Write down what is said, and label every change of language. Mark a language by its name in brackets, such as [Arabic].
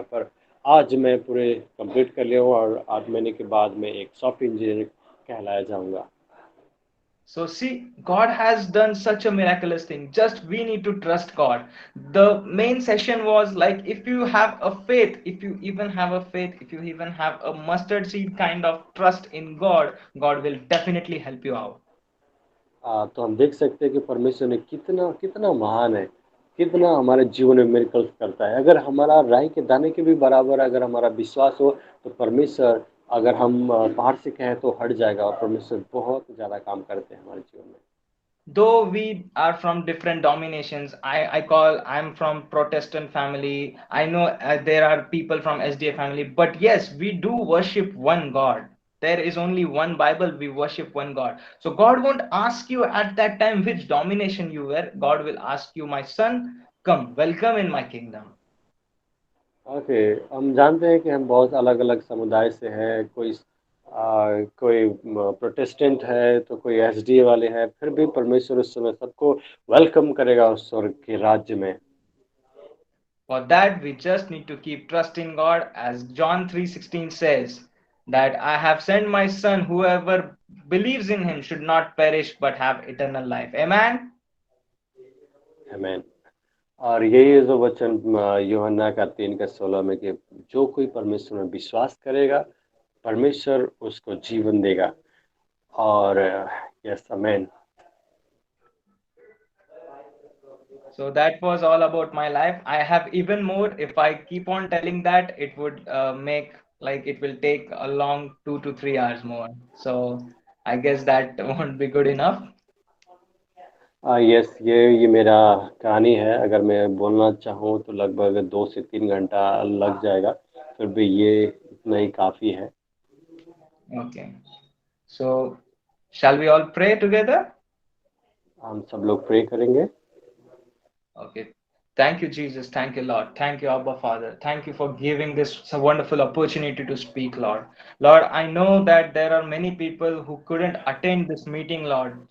[Hindi] पर आज मैं पूरे कंप्लीट कर लिया हूँ और 8 महीने के बाद मैं एक सॉफ्टवेयर इंजीनियर कहलाया जाऊँगा। [English] So see, God has done such a miraculous thing. Just we need to trust God. The main session was like if you have a faith, if you even have a faith, if you even have a mustard seed kind of trust in God, God will definitely help you out. [Hindi] तो हम देख सकते हैं कि परमेश्वर ने कितना कितना महान है, कितना हमारे जीवन में मिरेकल्स करता है। अगर हमारा राई के दाने के भी बराबर अगर हमारा विश्वास हो तो परमेश्वर, अगर हम पहाड़ से कहें तो हट जाएगा। और परमेश्वर बहुत ज़्यादा काम करते हैं हमारे जीवन में। [English] Though we are from different dominations, I'm from Protestant family. I know there are people from SDA family, but yes, we do worship one God. There is only one Bible. We worship one God. So God won't ask you at that time which domination you were. God will ask you, my son, come, welcome in my kingdom. Okay. [Hindi] हम जानते हैं कि हम बहुत अलग-अलग समुदाय से हैं। कोई प्रोटेस्टेंट है तो कोई एसडीए वाले हैं। फिर भी परमेश्वर उस समय सबको वेलकम करेगा उस स्वर्ग के राज्य में। [English] For that, we just need to keep trusting God, as John 3:16 says, that I have sent my son, whoever believes in him should not perish but have eternal life. Amen. [Hindi] आमीन। और यही है जो वचन यूहन्ना का 3 का 16 में कि जो कोई परमेश्वर में विश्वास करेगा परमेश्वर उसको जीवन देगा। और यस आमीन। [English] So that was all about my life. I have even more. If I keep on telling that, it would make like it will take a long 2 to 3 hours more. So I guess that won't be good enough. [Hindi] Yes, ये मेरा कहानी है। अगर मैं बोलना चाहूँ तो लगभग 2 से 3 घंटा लग जाएगा। फिर भी ये इतना ही काफ़ी है। [English] Okay. So shall we all pray together? [Hindi] हम सब लोग प्रे करेंगे। [English] Okay. Thank you, Jesus. Thank you, Lord. Thank you, Abba Father. Thank you for giving this wonderful opportunity to speak, Lord. Lord, I know that there are many people who couldn't attend this meeting, Lord.